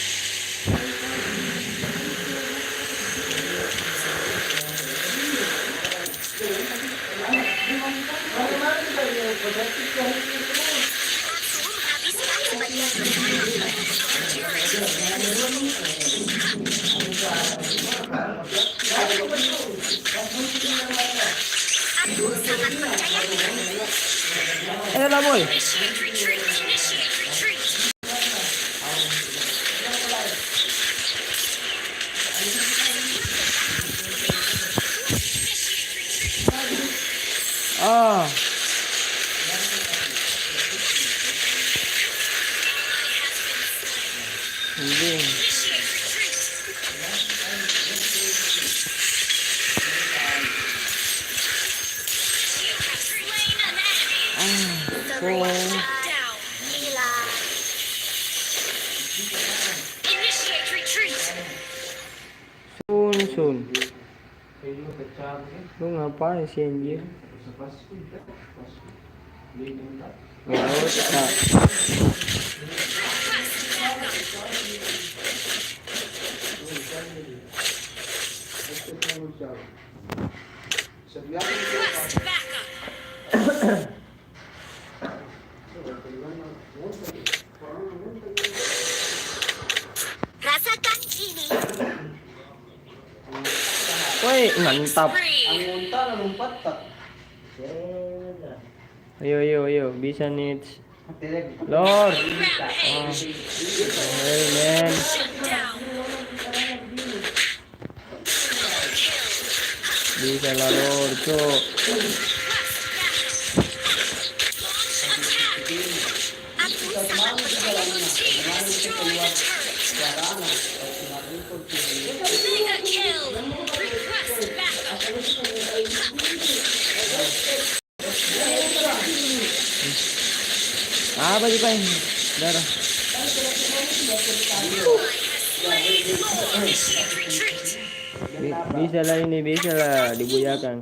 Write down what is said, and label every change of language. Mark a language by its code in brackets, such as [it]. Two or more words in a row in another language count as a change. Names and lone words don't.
[id] Aku menghabiskan sebagian besar aku sangat percaya diri. Lah, boy. [en] Initiate retreat. Initiate retreat. Ah. [tl] Hindi. [en] Initiate retreat. You have slain an enemy. Down. Hilang. Initiate retreat. Soon. [id] Lu ngapain sih anjir? Nggak usah. [en] Request backup. [id] Rasakan ini. Woi, mantap. Ang [en] Free. unta na lumpat tak. [id] Ayo, bisa nih. Tinig. [en] Lord. Rampage. Hey man. Shut down. Kill. [id] Bisa lah Lord, cok. [en] Request backup. Launch attack. [id] Aku sangat berterima [en] destroy the turret. Mega kill. Request backup. [id] Apa sih Pak? Darah. [en] Initiate retreat. [id] Bisa lah ini, bisa lah dibuyakan.